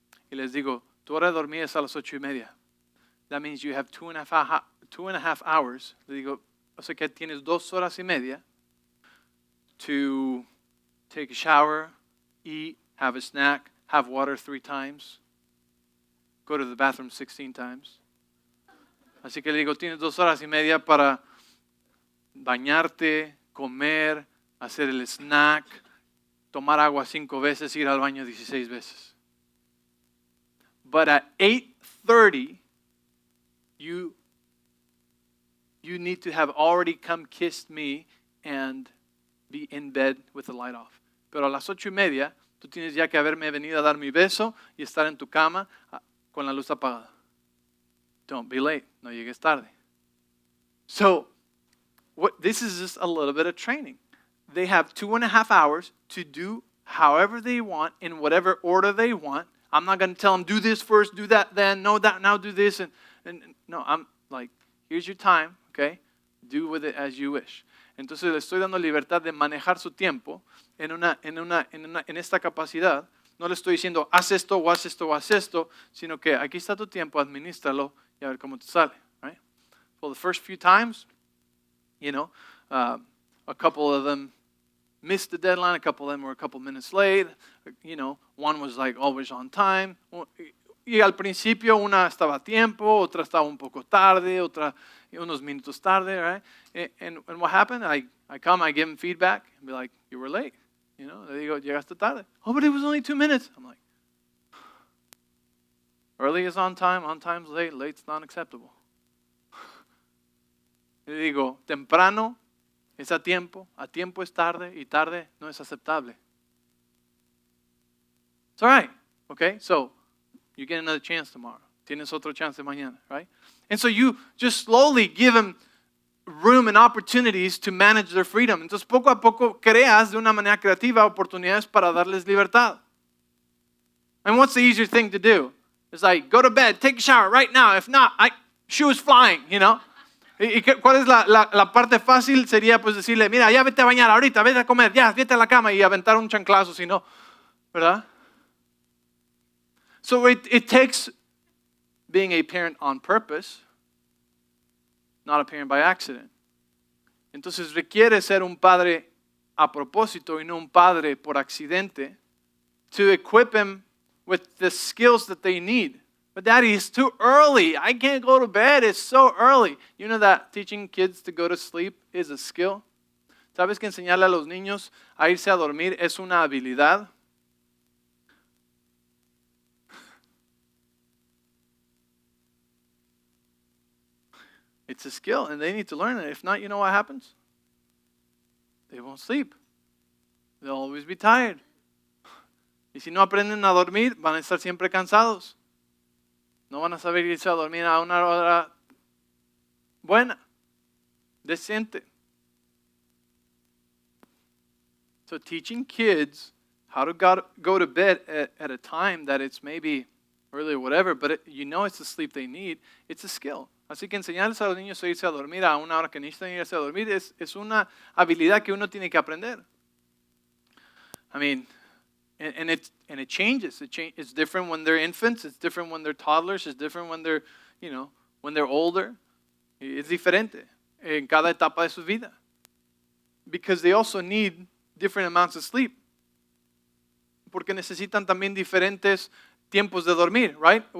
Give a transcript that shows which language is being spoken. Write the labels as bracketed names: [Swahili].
[Spanish] Y les digo, tu hora de dormir es a las 8:30. [English] That means you have 2.5 hours. [Spanish] Le digo, O sea que tienes 2 horas y media [English] to take a shower, eat, have a snack, have water 3 times, go to the bathroom 16 times. [Spanish] Así que le digo, tienes 2 horas y media para bañarte, comer, hacer el snack, tomar agua 5 veces, ir al baño 16 veces. [English] But at 8:30, you need to have already come kissed me and be in bed with the light off. [Spanish] Pero a las 8:30, tú tienes ya que haberme venido a dar mi beso y estar en tu cama con la luz apagada. [English] Don't be late. [Spanish] No llegues tarde. [English] So, this is just a little bit of training. They have 2.5 hours to do however they want, in whatever order they want. I'm not going to tell them, do this first, do that then, no, that, now do this. And no, I'm like, here's your time, okay? Do with it as you wish. [Spanish] Entonces le estoy dando libertad de manejar su tiempo en esta capacidad. No le estoy diciendo, haz esto o haz esto o haz esto, sino que aquí está tu tiempo, administralo y a ver cómo te sale, right? [English] Well, the first few times, a couple of them missed the deadline, a couple of them were a couple minutes late, one was like always on time. [Spanish] Y al principio una estaba a tiempo, otra estaba un poco tarde, otra unos minutos tarde, right? [English] And what happened? I come, I give them feedback, and be like, you were late. [Spanish] Le digo, llegaste tarde. [English] Oh, but it was only 2 minutes. I'm like, early is on time's late, late's not acceptable. [Spanish] Le digo, temprano es a tiempo es tarde, y tarde no es aceptable. [English] It's all right, okay? So, you get another chance tomorrow. [Spanish] Tienes otro chance mañana, right? [English] And so you just slowly give them room and opportunities to manage their freedom. [Spanish] Entonces, poco a poco creas de una manera creativa oportunidades para darles libertad. [English] And what's the easier thing to do? It's like, go to bed, take a shower right now. If not, shoes flying, [Spanish] ¿Y cuál es la parte fácil? Sería pues decirle, mira, ya vete a bañar ahorita, vete a comer, ya, vete a la cama y aventar un chanclazo, si no, ¿verdad? [English] So it takes being a parent on purpose, not a parent by accident. [Spanish] Entonces requiere ser un padre a propósito y no un padre por accidente, [English] to equip him with the skills that they need. But Daddy, it's too early. I can't go to bed. It's so early. You know that teaching kids to go to sleep is a skill? [Spanish] ¿Sabes que enseñarle a los niños a irse a dormir es una habilidad? [English] It's a skill, and they need to learn it. If not, you know what happens? They won't sleep. They'll always be tired. [Spanish] Y si no aprenden a dormir, van a estar siempre cansados. No van a saber irse a dormir a una hora buena, decente. [English] So teaching kids how to go to bed at a time that it's maybe early or whatever, but it's the sleep they need, it's a skill. [Spanish] Así que enseñarles a los niños a irse a dormir a una hora que necesitan irse a dormir es una habilidad que uno tiene que aprender. [English] I mean, and it changes. It's different when they're infants. It's different when they're toddlers. It's different when they're, when they're older. [Spanish] Es diferente en cada etapa de su vida. [English] Because they also need different amounts of sleep. [Spanish] Porque necesitan también diferentes tiempos de dormir, right?